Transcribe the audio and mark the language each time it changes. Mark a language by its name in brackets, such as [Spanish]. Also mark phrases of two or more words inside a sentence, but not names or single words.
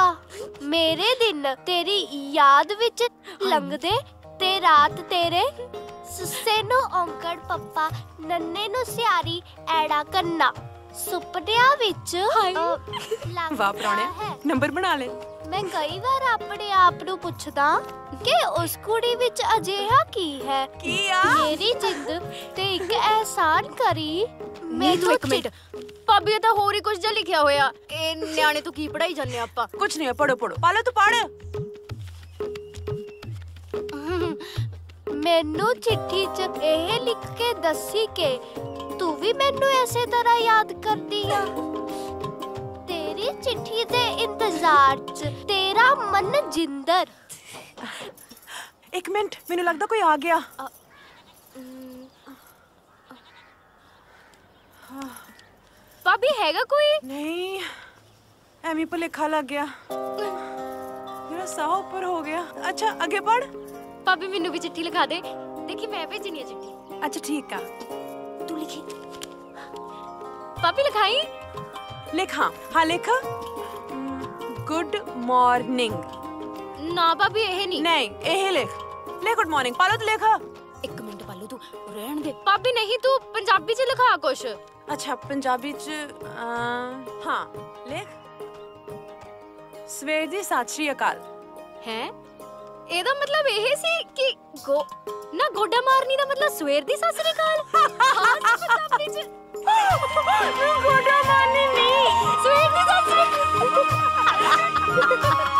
[Punjabi] ਮੇਰੇ ਦਿਨ ਤੇਰੀ ਯਾਦ ਵਿਚ ਲੰਘਦੇ ਤੇ ਰਾਤ ਤੇਰੇ ਸੱਸੇ ਨੂੰ ਔਂਕੜ ਪੱਪਾ ਨੰਨੇ ਨੂੰ ਸਿਹਾਰੀ ਐੜਾ ਕੰਨਾ ਸੁਪਨਿਆਂ ਵਿਚ। ਵਾਹ ਪ੍ਰਾਣੇ ਨੰਬਰ ਬਣਾ ਲੇ। ਮੈਂ ਕਈ ਬਾਰ ਆਪਣੇ ਆਪ ਨੂੰ ਪੁੱਛਦਾ ਕਿ ਉਸ ਕੁੜੀ ਵਿਚ ਅਜਿਹਾ ਕੀ ਹੈ ਮੇਰੀ ਜਿੰਦ ਤੇ ਇਕ ਅਹਿਸਾਨ ਕਰੀ। ਤੂੰ ਇਕ ਮਿੰਟ ਭਾਬੀ ਤਾਂ ਹੋਰ ਹੀ ਕੁਝ ਜਿਹਾ ਲਿਖਿਆ ਹੋਇਆ। ਇਹ ਨਿਆਣੇ ਤੂੰ ਕੀ ਪੜਾਈ ਜਾਂਦੇ ਆਪਾਂ? ਕੁਛ ਨਹੀਂ ਹੈ ਪੜ੍ਹੋ ਪੜ੍ਹੋ ਪਾਲੋ ਤੂੰ ਪੜ੍ਹ। ਮੈਨੂੰ ਚਿੱਠੀ ਚ ਇਹ ਲਿਖ ਕੇ ਦੱਸੀ ਕਿ ਤੂੰ ਵੀ ਮੈਨੂੰ ਐਸੇ ਤਰ੍ਹਾਂ ਯਾਦ ਕਰਦੀ ਆ। ਤੇਰੀ ਚਿੱਠੀ ਦੇ ਇੰਤਜ਼ਾਰ ਚ ਤੇਰਾ ਮਨ ਜਿੰਦਰ। ਇਕ ਮਿੰਟ ਮੈਨੂੰ ਲੱਗਦਾ ਕੋਈ ਆ ਗਿਆ। ਭਾਬੀ ਹੈਗਾ ਕੋਈ? ਨਹੀਂ ਐਮੀ ਭੁਲੇਖਾ ਲੱਗ ਗਿਆ। ਮੇਰਾ ਸਾਹ ਉੱਪਰ ਹੋ ਗਿਆ। ਅੱਛਾ ਅੱਗੇ ਪੜ੍ਹ। ਭਾਬੀ ਮੈਨੂੰ ਭੀ ਚਿੱਠੀ ਲਿਖਾ ਦੇ। ਦੇਖੀ ਮੈਂ ਭੇਜਣੀ ਹੈ ਚਿੱਠੀ। ਅੱਛਾ ਠੀਕ ਹੈ ਤੂੰ ਲਿਖੀ। ਭਾਬੀ ਲਿਖਾਈ। ਲਿਖਾ ਹਾਂ ਲਿਖ। [English] good morning. [Punjabi] ਨਾ ਭਾਬੀ ਇਹ ਨਹੀਂ। ਨਹੀਂ ਇਹ ਲਿਖ। ਲੇ [English] good morning [Punjabi] ਪਾਲੋ ਤੋ ਲਿਖ। ਇਕ ਮਿੰਟ ਪਾਲੋ ਤੂੰ ਰਹਿਣ ਦੇ। ਭਾਬੀ ਨਹੀਂ ਤੂੰ ਪੰਜਾਬੀ ਚ ਲਿਖਾ ਕੁਛ। ਅੱਛਾ ਪੰਜਾਬੀ ਚ ਹਾਂ ਲਿਖ। ਸਵੇਰ ਦੀ ਸਤਿ ਸ੍ਰੀ ਅਕਾਲ। है ਇਹਦਾ ਮਤਲਬ ਇਹ ਸੀ ਕਿ ਨਾ ਗੋਡਾ ਮਾਰਨੀ ਦਾ ਮਤਲਬ ਸਵੇਰ ਦੀ ਸਤਿ ਸ੍ਰੀ ਅਕਾਲ। ਪੰਜਾਬੀ ਚ ਗੋਡਾ ਮਾਰਨੀ ਨਹੀਂ ਸਵੇਰ ਦੀ ਸਤਿ ਸ੍ਰੀ ਅਕਾਲ।